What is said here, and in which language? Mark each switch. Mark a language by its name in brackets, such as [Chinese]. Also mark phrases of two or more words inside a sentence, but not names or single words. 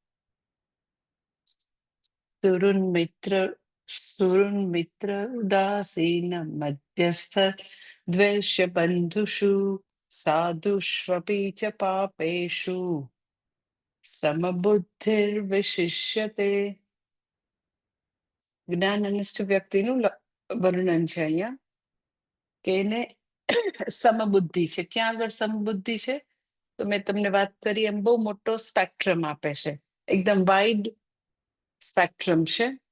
[Sanskrit] सुरुन्मित्र उदासीन मध्यस्थ द्वेष्य बंधुषु साधुष्वपि च पापेषु समबुद्धिर्विशिष्यते। [Gujarati] જ્ઞાનનિષ્ઠ વ્યક્તિનું વર્ણન છે અહીંયા કે એને સમબુદ્ધિ છે. ક્યાં આગળ સમબુદ્ધિ છે? તો મેં તમને વાત કરી એમ બહુ મોટો સ્પેક્ટ્રમ આપે છે, એકદમ [English] wide spectrum [Gujarati] છે.